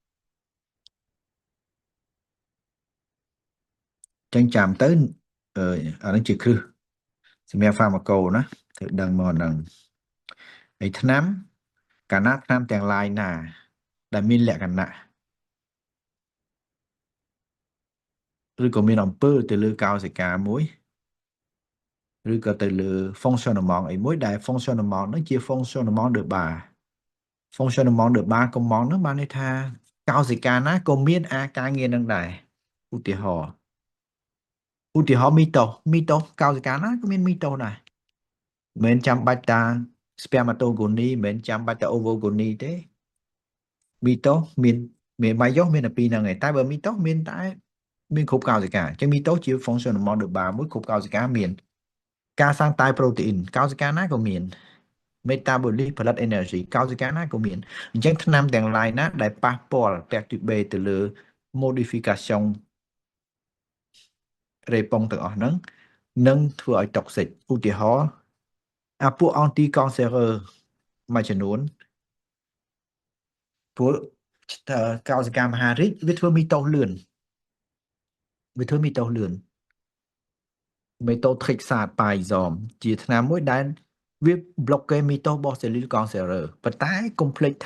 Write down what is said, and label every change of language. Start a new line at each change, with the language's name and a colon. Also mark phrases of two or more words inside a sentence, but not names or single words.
Khmer: ចឹងចាំទៅអានេះជាគ្រឹះសម្រាប់ pharmaco ណាត្រូវដឹងមកហ្នឹងហើយថ្នាំកាលណាថ្នាំទាំងឡាយណាដែលមានលក្ខណៈ ឬក៏មានអំពើទៅលើកោសិកាមួយឬក៏ទៅលើ fonctionnement អីមួយដែល fonctionnement ហ្នឹងជា
French: fonctionnement de base fonctionnement de base
Khmer: កំងហ្នឹងបានន័យថាកោសិកាណាក៏មានការងារនឹងដែរឧទាហរណ៍ មីតូកោសិកាណាក៏មានមីតូដែរមិនមែនចាំបាច់តា spermatogony មិនមែនចាំបាច់តា ovogony ទេមីតូមានម៉ាយ៉ូមានតែពីរហ្នឹងឯងតែបើមីតូមានតែមានគ្រប់កោសិកាអញ្ចឹងមីតូជា
French: fonctionnement de base
Khmer: មួយគ្រប់កោសិកាមានការសាងតាយប្រូតេអ៊ីនកោសិកាណាក៏មាន metabolic ផលិត energy កោសិកាណាក៏មានអញ្ចឹងថ្នាំទាំងឡាយណាដែលប៉ះពាល់ perturber ទៅលើ modification រេប៉ុងទាំងអស់ហ្នឹងនឹងធ្វើឲ្យ toxic ឧទាហរណ៍ពួក
French: anti cancereux
Khmer: មួយចំនួនព្រោះកោសិកាមហារីកវាធ្វើមីតូសលឿនមេតូថិកសាតប៉ាយសមជាថ្នាំមួយដែលវា block មីតូសរបស់
French: cellule cancereux
Khmer: ប៉ុន្តែកុំភ្លេច